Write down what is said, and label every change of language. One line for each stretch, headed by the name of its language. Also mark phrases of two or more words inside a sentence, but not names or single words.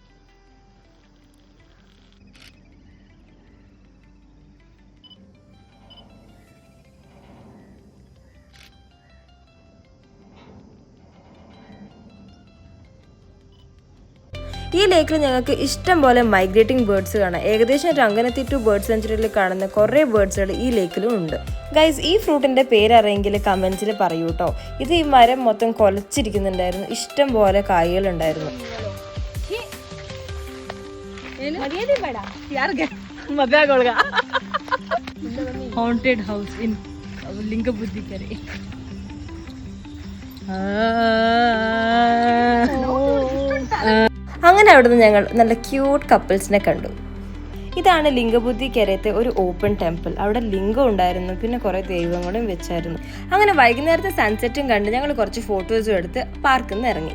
Malayalam: ഈ ലേക്കിൽ ഞങ്ങൾക്ക് ഇഷ്ടം പോലെ
English: migrating birds
Malayalam: കാണാം. ഏകദേശം രംഗനത്തി ടു ബേർഡ് സെഞ്ചുറിയിൽ കാണുന്ന കുറേ ബേർഡ്സുകൾ ഈ ലേക്കിലും ഉണ്ട്. ഗൈസ്, ഈ ഫ്രൂട്ടിന്റെ പേരറിയെങ്കിൽ കമന്റ്സിൽ പറയൂ കേട്ടോ. ഇത് ഈ മരം മൊത്തം കൊലച്ചിരിക്കുന്നുണ്ടായിരുന്നു, ഇഷ്ടം പോലെ കായ്കളുണ്ടായിരുന്നു.
Kannada: ಮರ್ಯಾದೆ ಬೇಡ ಯಾರಿಗೆ ಮದುವೆ ಆಗೋಳ್ಗ.
English: haunted house in ಲಿಂಗಬುದ್ಧಿ ಕೆರೆ.
Malayalam: അങ്ങനെ അവിടുന്ന് ഞങ്ങൾ നല്ല
English: cute couples
Malayalam: കണ്ടു. ഇതാണ് ലിംഗബുദ്ധി കരയത്തെ ഒരു
English: open temple.
Malayalam: അവിടെ ലിംഗം ഉണ്ടായിരുന്നു, പിന്നെ കുറേ ദൈവങ്ങളും വെച്ചായിരുന്നു. അങ്ങനെ വൈകുന്നേരത്തെ സൺസെറ്റും കണ്ട് ഞങ്ങൾ കുറച്ച് ഫോട്ടോസും എടുത്ത് പാർക്കിൽ നിന്ന് ഇറങ്ങി.